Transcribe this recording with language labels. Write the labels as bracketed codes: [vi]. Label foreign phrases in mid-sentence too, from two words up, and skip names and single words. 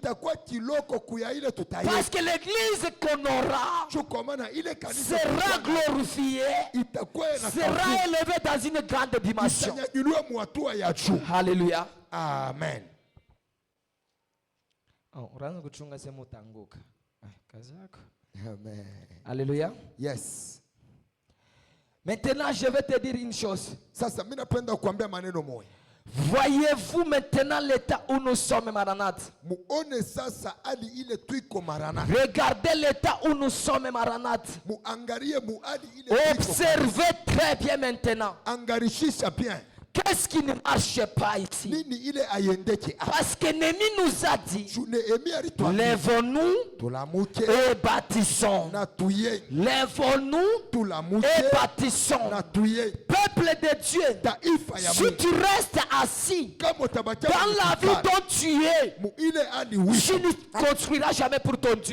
[fr] Parce que l'église qu'on aura sera glorifiée, sera élevée dans une grande dimension. Alléluia. Amen. Amen. Alléluia. Yes. Maintenant, je vais te dire une chose. [sw] Sasa mimi napenda kuambia maneno moja. [fr] Voyez-vous maintenant l'état où nous sommes, Maranatha? [sw] Muone sasa hali ile tuiko Maranatha. [fr] Regardez l'état où nous sommes, Maranatha. [sw] Muangalie muhali ile. [fr] Observez très bien maintenant. [sw] Angarishisha bien. [fr] Qu'est-ce qui ne marche pas ici? [sw] Nini ile ayendeke? [fr] Parce que Némi nous a dit, lèvons-nous et bâtissons. Lèvons-nous et bâtissons. Peuple de Dieu, si tu restes assis dans la vie dont tu es, tu ne construiras jamais pour ton Dieu.